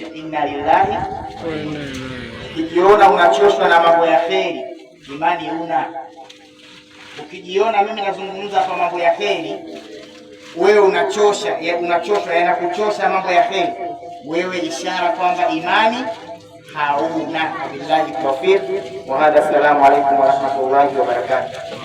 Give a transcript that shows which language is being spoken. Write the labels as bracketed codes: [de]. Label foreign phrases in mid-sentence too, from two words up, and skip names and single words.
[ar] إنا لله وإنا إليه. [sw] Ukijiona unachoshwa na mambo ya kheri, imani una. Ukijiona mimi nazungumza kwa mambo ya kheri, wewe unachoshwa yanakuchosha mambo ya kheri, wewe ishara kwamba imani hauna. [ar] بالله التوفيق وهذا السلام عليكم ورحمة الله وبركاته.